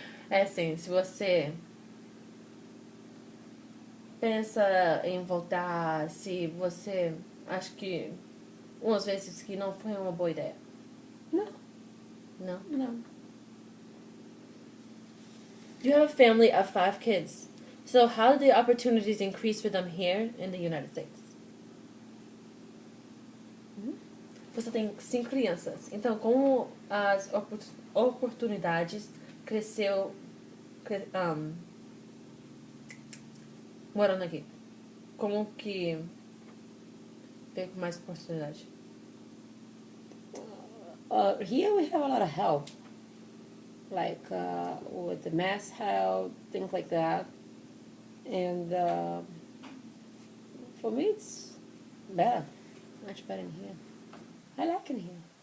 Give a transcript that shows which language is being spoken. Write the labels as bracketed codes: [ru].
[pt] É assim, se você pensa em voltar, se você acha que umas vezes que não foi uma boa ideia. [en] No. No? No. You have a family of 5 kids. So how do the opportunities increase for them here in the United States? [pt] Você tem 5 crianças. Então, como as oportunidades cresceu morando aqui? Como que teve mais oportunidade? [en] Here we have a lot of help, like with the mass help, things like that. And for me, it's better, much better in here. I like it here.